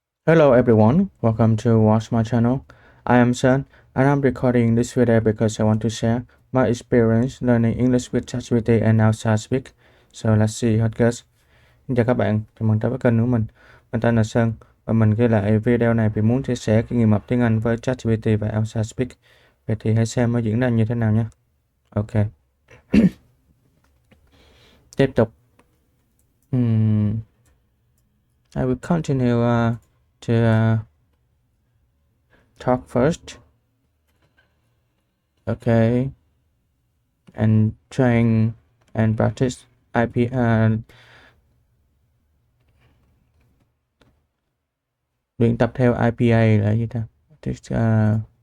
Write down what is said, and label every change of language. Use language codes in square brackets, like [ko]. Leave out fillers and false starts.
[en] Hello everyone, welcome to watch my channel. I am Sun and I'm recording this video because I want to share my experience learning English with ChatGPT and ELSA Speak. So let's see how it goes. [vi] Xin chào các bạn, chào mừng tới với kênh của mình. Mình tên là Sơn và mình ghi lại video này vì muốn chia sẻ kinh nghiệm học tiếng Anh với ChatGPT và ELSA Speak. Vậy thì hãy xem nó diễn ra như thế nào nhé. [en] Ok. [vi] Tiếp tục. [en] I will continue to talk first. Okay. And train and practice IP [vi] luyện tập theo IPA là gì ta?